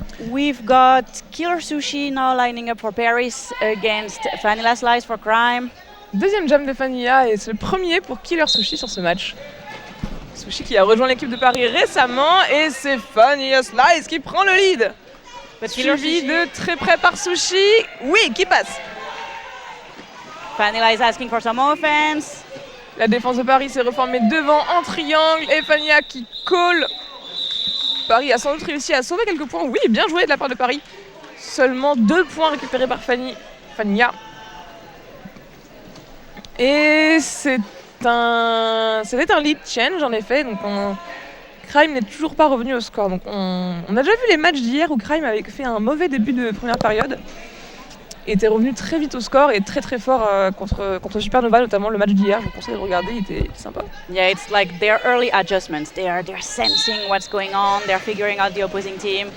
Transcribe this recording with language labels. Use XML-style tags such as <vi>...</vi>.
<en>We've got Killer Sushi now lining up for Paris against Vanilla Slice for Crime.</en> <fr>Deuxième jam de Fanilla et c'est le premier pour Killer Sushi sur ce match. Sushi qui a rejoint l'équipe de Paris récemment et c'est Fanilla Slice qui prend le lead. Suivi de très près par Sushi. Oui, qui passe.</fr> <en>Fanilla is asking for some offense.</en> <fr>La défense de Paris s'est reformée devant en triangle et Fanilla qui call. Paris a sans doute réussi à sauver quelques points. Oui, bien joué de la part de Paris. Seulement 2 points récupérés par Fanilla. Et c'était un lead change en effet. Donc Crime n'est toujours pas revenu au score. Donc on a déjà vu les matchs d'hier où Crime avait fait un mauvais début de première période. Et était revenu très vite au score et très très fort contre Supernova, notamment le match d'hier. Je vous conseille de regarder, il était sympa.</fr> <en>Yeah, it's like their early adjustments. They're sensing what's going on. They're figuring out the opposing team.</en>